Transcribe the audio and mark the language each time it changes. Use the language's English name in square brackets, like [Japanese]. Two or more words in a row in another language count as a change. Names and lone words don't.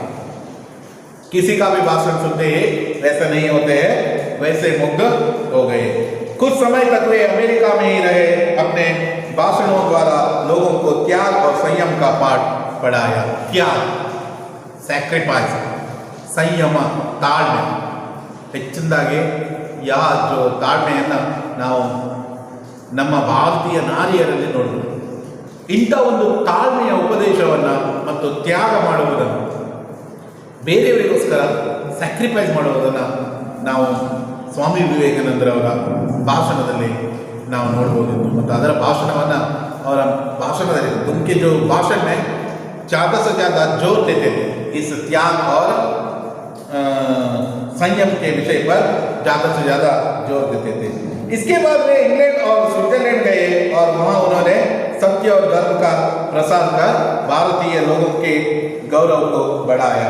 [Hindi] किसी का भी भाषण सुनते ही वैसे नहीं होते हैं, वैसे मुग्ध हो गए। कुछ समय तक वे अमेरिका में ही रहे, अपने भाषणों द्वारा लोगों को त्याग और संयम का पाठ पढ़ाया। त्याग, सैक्रिफाइस, संयम, [Kannada] ताಳ್ಮೆ ಹೆಚ್ಚಿನದಾಗಿ जो ತಾಳ್ಮೆಯನ್ನು ನಾವು ನಮ್ಮ ಭಾರತೀಯ ನಾರಿಯರಲ್ಲಿ ನೋಡಬಹುದು. ಇಂಥ ಒಂದು ತಾಳ್ಮೆಯ ಉಪದೇಶವನ್ನು ಮತ್ತು ತ್ಯಾಗ ಮಾಡುವುದನ್ನು, ಬೇರೆಯವರಿಗೋಸ್ಕರ ಸ್ಯಾಕ್ರಿಫೈಸ್ ಮಾಡುವುದನ್ನು ನಾವು ಸ್ವಾಮಿ ವಿವೇಕಾನಂದರವರ ಭಾಷಣದಲ್ಲಿ ನಾವು ನೋಡ್ಬೋದಿತ್ತು. ಮತ್ತು ಅದರ ಭಾಷಣವನ್ನು, ಅವರ ಭಾಷಣದಲ್ಲಿ [Hindi] उनके जो भाषण में ज़्यादा से ज़्यादा जोर देते थे इस त्याग और संयम के विषय पर ज़्यादा से ज़्यादा जोर देते थे। इसके बाद वे इंग्लैंड और स्विट्जरलैंड गए और वहाँ उन्होंने सत्य और धर्म का प्रसार कर भारतीय लोगों के गौरव को बढ़ाया।